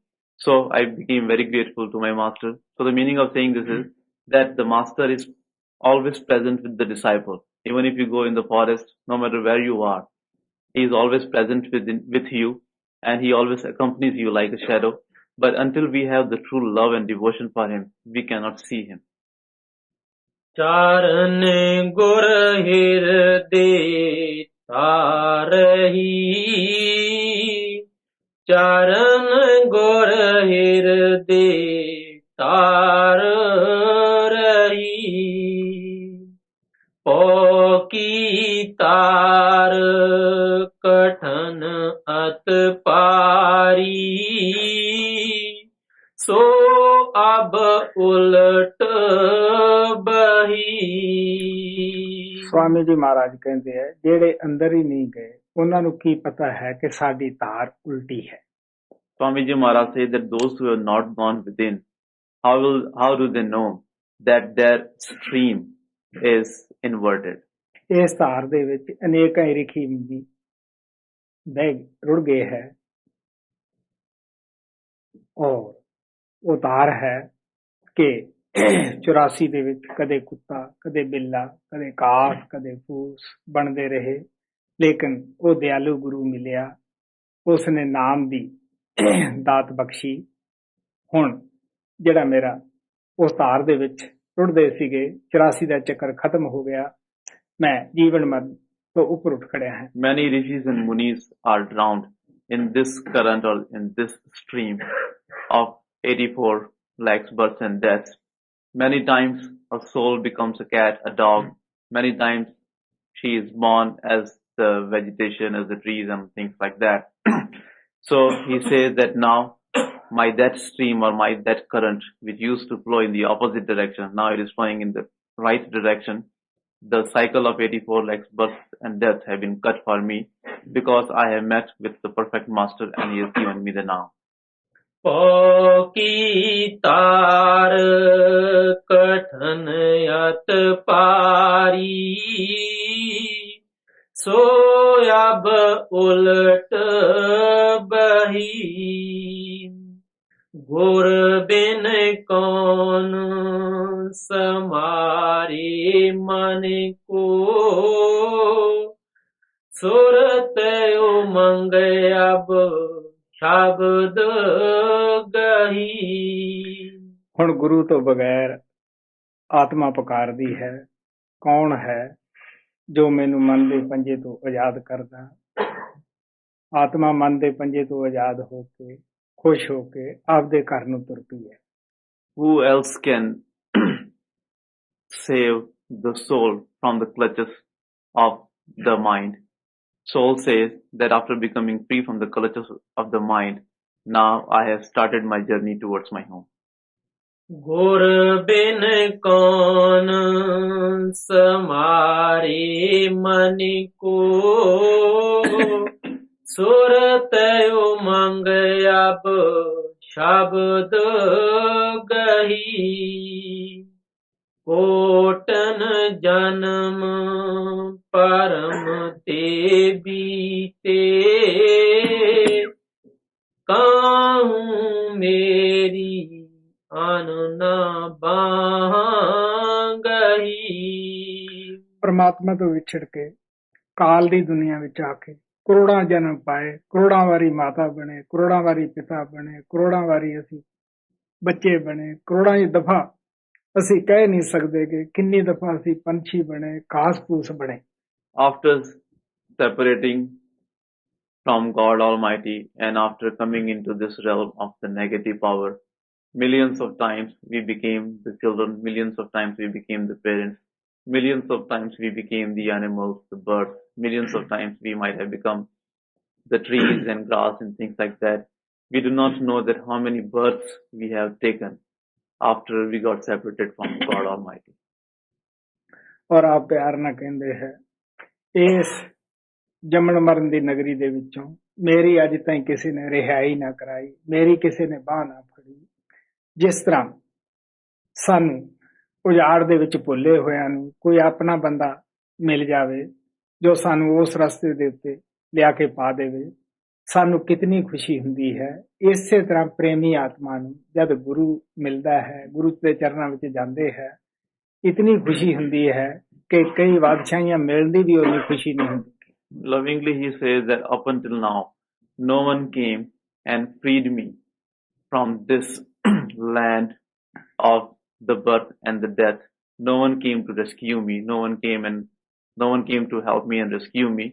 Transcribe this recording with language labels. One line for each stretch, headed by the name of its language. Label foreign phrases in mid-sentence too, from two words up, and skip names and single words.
English: So I became very grateful to my master. So the meaning of saying this is that the master is always present with the disciple. Even if you go in the forest, no matter where you are, He is always present with you, and he always accompanies you like a shadow. But until we have the true love and devotion for him, we cannot see him.
Hindi: चारण गुर हृदय तारही, चरण गुर हृदय तार रही, पौकी तार कठन अत पारी, सो अब उलट बही। स्वामी जी महाराज कहते हैं
Punjabi: ਜਿਹੜੇ ਅੰਦਰ ਹੀ ਨਹੀਂ ਗਏ ਉਹਨਾਂ ਨੂੰ ਕੀ ਪਤਾ ਹੈ ਕਿ ਸਾਡੀ ਧਾਰ ਉਲਟੀ ਹੈ।
English: Swamiji Maharaj said that those who have not gone within, how do they know that their stream is inverted?
Punjabi: ਇਸ ਧਾਰ ਦੇ ਵਿੱਚ ਅਨੇਕਾਂ ਹੀ ਰਿਖੀ ਵੀ ਬਹਿ ਰੁੜ ਗਏ ਹੈ ਔਰ ਉਹ ਧਾਰ ਹੈ ਕਿ 84 ਦੇ ਵਿੱਚ ਕਦੇ ਕੁੱਤਾ ਕਦੇ ਬਿੱਲਾ ਕਦੇ ਕਾਸ ਕਦੇ ਫੂਸ ਬਣਦੇ ਰਹੇ, ਲੇਕਿਨ ਉਹ ਦਿਆਲੂ ਗੁਰੂ ਮਿਲਿਆ, ਉਸਨੇ ਨਾਮ ਦੀ ਦਾਤ ਬਖਸ਼ੀ। ਹੁਣ ਜਿਹੜਾ ਮੇਰਾ ਉਸ ਧਾਰ ਦੇ ਵਿੱਚ ਰੁੜਦੇ ਸੀਗੇ 84 ਦਾ ਚੱਕਰ ਖਤਮ ਹੋ ਗਿਆ, ਮੈਂ ਜੀਵਨ ਮਰਨ ਤੋਂ ਉੱਪਰ ਉੱਠ ਖੜਿਆ ਹਾਂ।
English: Many rishis and munis are drowned in this current or in this stream of 84 lakhs births and deaths. Many times a soul becomes a cat, a dog. Many times she is born as the vegetation, as the trees and things like that. So he says that now my that stream or my that current which used to flow in the opposite direction, now it is flowing in the right direction. The cycle of 84 lakhs births and deaths have been cut for me because I have met with the perfect master and he has given me the now.
Hindi: पौकी तार कठन अत पारी, सो अब उलट बही, गुर बिन कौन समारे मन को, सुरत उमंग अब शब्द गही।
Punjabi: ਹੁਣ ਗੁਰੂ ਤੋਂ ਬਗੈਰ ਆਤਮਾ ਪੁਕਾਰਦੀ ਹੈ, ਕੌਣ ਹੈ ਜੋ ਮੈਨੂੰ ਮਨ ਦੇ ਪੰਜੇ ਤੋਂ ਆਜ਼ਾਦ ਕਰਦਾ। ਆਤਮਾ ਮਨ ਦੇ ਪੰਜੇ ਤੋਂ ਆਜ਼ਾਦ ਹੋ ਕੇ ਖੁਸ਼ ਹੋ ਕੇ ਆਪਦੇ ਘਰ ਨੂੰ ਤੁਰ ਪਈ ਹੈ।
English: Who else can save the soul from the clutches of the mind? Soul says that after becoming free from the clutches of the mind, now I have started my journey towards my home.
Hindi: गुर बिन कौन समारे मन को, सुरत उमंग अब शब्द गही, कोटन जन्म परम ते बीते, कहूँ मेरी आन ना गही।
Punjabi: ਪਰਮਾਤਮਾ ਤੋਂ ਵਿਛੜ ਕੇ ਕਾਲ ਦੀ ਦੁਨੀਆ ਵਿੱਚ ਆ ਕੇ ਕਰੋੜਾਂ ਜਨਮ ਪਾਏ, ਕਰੋੜਾਂ ਵਾਰੀ ਮਾਤਾ ਬਣੇ, ਕਰੋੜਾਂ ਵਾਰੀ ਪਿਤਾ ਬਣੇ, ਕਰੋੜਾਂ ਵਾਰੀ ਅਸੀਂ ਬੱਚੇ ਬਣੇ, ਕਰੋੜਾਂ ਹੀ ਦਫਾ ਅਸੀਂ ਕਹਿ ਨਹੀਂ ਸਕਦੇ ਕਿ ਕਿੰਨੀ ਦਫਾ ਅਸੀਂ ਪੰਛੀ ਬਣੇ, ਘਾਸ ਫੂਸ ਬਣੇ।
English: After separating from God Almighty and after coming into this realm of the negative power, millions of times we became the children, millions of times we became the parents, millions of times we became the animals, the birds, millions of times we might have become the trees and grass and things like that. We do not know that how many births we have taken after we got separated from God Almighty.
Punjabi: ਔਰ ਆਪ ਪਿਆਰ ਨਾਲ ਕਹਿੰਦੇ ਹੈ ਇਸ ਜੰਮਣ ਮਰਨ ਦੀ ਨਗਰੀ ਦੇ ਵਿੱਚੋਂ ਮੇਰੀ ਅੱਜ ਤਾਈਂ ਕਿਸੇ ਨੇ ਰਿਹਾਈ ਨਾ ਕਰਾਈ, ਮੇਰੀ ਕਿਸੇ ਨੇ ਬਾਹ ਨਾ ਫੜੀ। ਜਿਸ ਤਰ੍ਹਾਂ ਸਾਨੂੰ ਉਜਾੜ ਦੇ ਵਿੱਚ ਭੁੱਲੇ ਹੋਇਆਂ ਨੂੰ ਕੋਈ ਆਪਣਾ ਬੰਦਾ ਮਿਲ ਜਾਵੇ ਜੋ ਸਾਨੂੰ ਉਸ ਰਸਤੇ ਦੇ ਉੱਤੇ ਲਿਆ ਕੇ ਪਾ ਦੇਵੇ, ਸਾਨੂੰ ਕਿਤਨੀ ਖੁਸ਼ੀ ਹੁੰਦੀ ਹੈ। ਇਸੇ ਤਰ੍ਹਾਂ ਪ੍ਰੇਮੀ ਆਤਮਾ ਨੂੰ ਜਦ ਗੁਰੂ ਮਿਲਦਾ ਹੈ, ਗੁਰੂ ਦੇ ਚਰਨਾਂ ਵਿੱਚ ਜਾਂਦੇ ਹੈ, ਇਤਨੀ ਖੁਸ਼ੀ ਹੁੰਦੀ ਹੈ ਕਿ ਕਈ ਬਾਦਸ਼ਾਹੀਆਂ ਮਿਲਣ ਦੀ ਵੀ ਉਨੀ ਖੁਸ਼ੀ ਨਹੀਂ ਹੁੰਦੀ।
English: Lovingly, he says that up until now, no one came and freed me from this land of the birth and the death. No one came to rescue me. No one came to help me and rescue me.